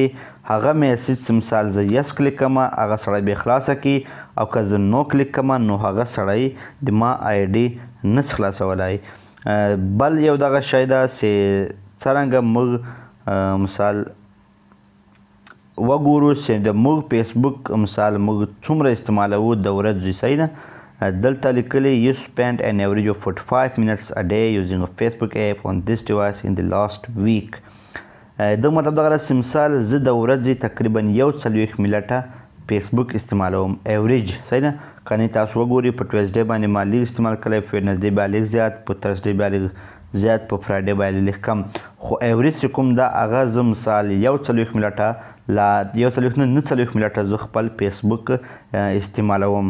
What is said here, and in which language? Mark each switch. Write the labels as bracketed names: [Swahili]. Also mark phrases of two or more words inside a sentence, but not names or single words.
[Pashto] هغه میسج چې مثال زه [English] yes click [Pashto] کړم هغه سړی به خلاصه کړي او که زه [English] no click [Pashto] کړم نو هغه سړی د ما آی ډي نس خلاصولای. بل یو دغه شی ده چې څرنګه موږ مثال وګورو چې د موږ فیسبوک مثال موږ څومره استعمالوو د ورځې صحیح ده. دلته لیکلی [English] you spend an average of 45 minutes a day using a Facebook app on this device in the last week. [Pashto] دا مطلب دغه راځي مثال زه د ورځې تقریبا 40 منټه فیسبوک استعمالوم ایوریج صحیح ده. کنې تاسو وګورئ په ټویزډے باندې ما لږ استعمال کړی، په ویډنسډے بیا لږ زیات، په ترسډے بیا لږ زیات، په فرایډے باندې لږ کم. خو ایوریج چې کوم ده هغه زه مثال 40 منټه لا 40 نه 40 منټه زه خپل فیسبوک استعمالوم.